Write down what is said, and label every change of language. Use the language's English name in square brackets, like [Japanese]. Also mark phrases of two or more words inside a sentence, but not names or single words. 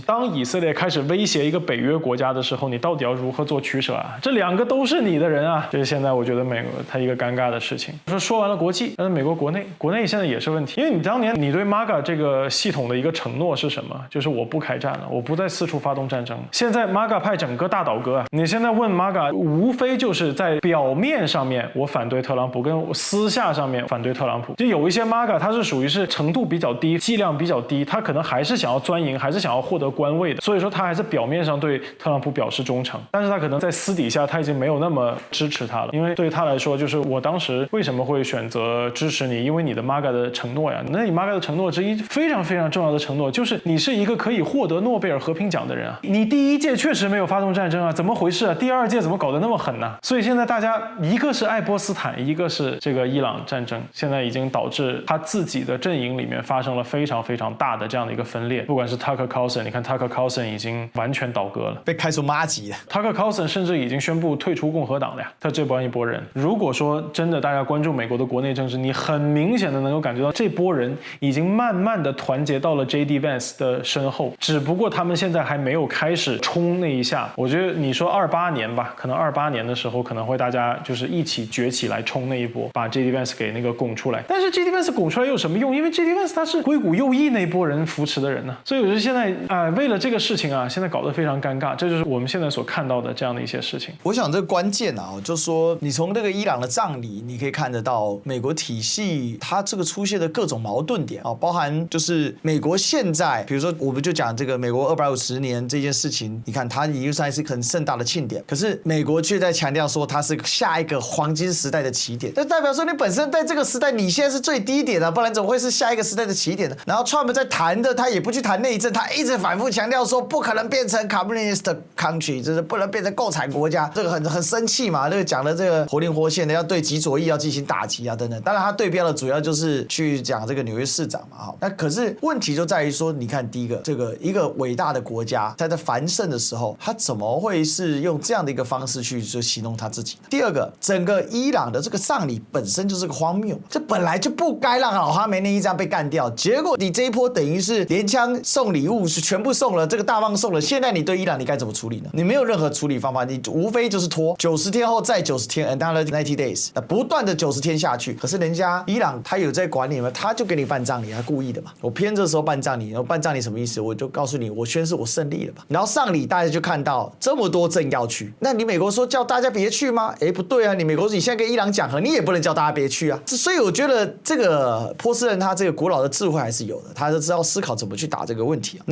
[Chinese] 當以色列開始威脅一個北約國家的時候，你到底要如何做取捨啊？這兩個都是你的人啊！這是現在我覺得美國它一個尷尬的事情。說完了國際，但是美國國內現在也是問題，因為你當年你對 MAGA 這個系統的一個承諾是什麼？就是我不開戰了，我不再四處發動戰爭。現在 MAGA 派整個大倒戈啊！你現在問 MAGA，無非就是在表面上面我反對特朗普，跟我私下上面反對特朗普。就有一些 MAGA 它是屬於是程度比較低，劑量比較低，他可能還是想要鑽營，還是想要獲得官位的，所以說他還是表面上對特朗普表示忠誠，但是他可能在私底下他已經沒有那麼支持他了，因為對他來说，就是我當時為什麼會選擇支持你，因為你的 MAGA 的承諾呀。那你 MAGA 的承諾之一非常非常重要的承諾，就是你是一個可以獲得諾貝爾和平獎的人啊。你第一屆確實沒有發動戰爭啊，怎麼回事啊？第二屆怎麼搞得那麼狠呢？所以現在大家一個是愛波斯坦，一個是這個伊朗戰爭，現在已經導致他自己的陣營裡面發生了非常非常大的這樣的一個分裂。不管是 Tucker Carlson，你看 Tucker Carlson 已經完全倒戈了，被開除麻吉了。 Tucker Carlson 甚至已經宣布退出共和黨了呀。他這幫一波人，如果說真的大家關注美國的國內政治，你很明顯的能夠感覺到這波人已經慢慢的團結到了 JD Vance 的身後，只不過他們現在還沒有開始衝那一下。我覺得你說28年吧，可能28年的時候可能會大家家就是一起崛起來衝那一波，把 JD Vance 給那個拱出來。但是 JD Vance 拱出來有什麼用？因為 JD Vance 他是硅谷右翼那一波人扶持的人呢，所以我覺得現在為了這個事情啊，現在搞得非常尷尬，這就是我們現在所看到的這樣的一些事情。我想這個關鍵啊，就是說你從這個伊朗的葬禮，你可以看得到美國體系它這個出現的各種矛盾點啊，包含就是美國現在，比如說我們就講這個美國250年這件事情，你看它理論上是很盛大的慶典，可是美國卻在強調說它是下一個黃金時代的起點，這代表說你本身在這個時代你現在是最低點的，不然怎麼會是下一個時代的起點呢？然後 Trump 在談的，他也不去談內政，他一直反覆強調說不可能變成 [English] communist country， [Chinese] 就是不能變成共產國家，這個很生氣嘛，這個講的這個活靈活現的，要對極左翼要進行打擊啊等等。當然他對標的主要就是去講這個紐約市長嘛，哈。那可是問題就在於說，你看第一個，這個一個偉大的國家，在繁盛的時候，他怎麼會是用這樣的一個方式去就形容他自己呢？第二個，整個伊朗的這個葬禮本身就是個荒謬，這本來就不該讓老哈梅內伊這樣被幹掉，結果你這一波等於是連槍送禮物是全部送了，這個大棒送了，現在你對伊朗你該怎麼處理呢？你沒有任何處理方法，你無非就是拖90天後再90天 ， [English] another 90 days， [Chinese] 不斷的90天下去。可是人家伊朗他有在管你嗎？他就給你辦葬禮，他故意的嘛。我偏這時候辦葬禮，然後辦葬禮什麼意思？我就告訴你，我宣誓我勝利了嘛。然後喪禮大家就看到這麼多政要去，那你美國說叫大家別去嗎？哎，不對啊，你美國你現在跟伊朗講和，你也不能叫大家別去啊。所以我覺得這個波斯人他這個古老的智慧還是有的，他就知道思考怎麼去打這個問題啊。